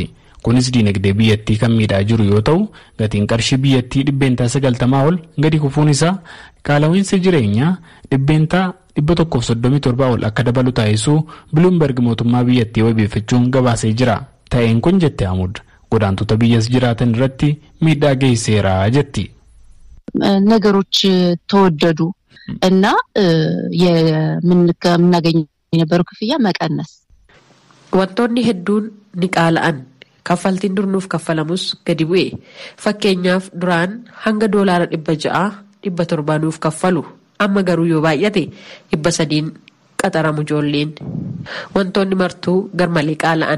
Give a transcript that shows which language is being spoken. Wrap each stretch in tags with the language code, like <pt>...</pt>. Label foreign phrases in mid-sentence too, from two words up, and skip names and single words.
<om>Kunis diinagdee biyyattii kan miidhaa jiru yoo ta'u gatiin qarshii biyyattii 90% ol gadi kufuun isaa qaala'iinsa jireenyaa 137% ol akka dabalu taasisuu Bloomberg mootummaa biyyattii wabeeffachuun gabaasee jira. Ta'een kun jette Hamuud godaantota biyyas jiraatan irratti miidhaa geessiseera jetti.</om> <am>ነገሮች ተወደዱ እና የምናገኝ የነበረው ክፍያ መቀነስ</am> <om>wantoonni hedduun ni qaala'an. Kaffaltiin durnuuf kaffalamus gadi bu'e. Fakkeenyaaf duraan hanga doolaara 600-700 nuuf kaffalu. Amma garuu yoo baay'ate 300 qaxaramu ijoolleen. Wantoonni martuu garmalee qaala'an.</om>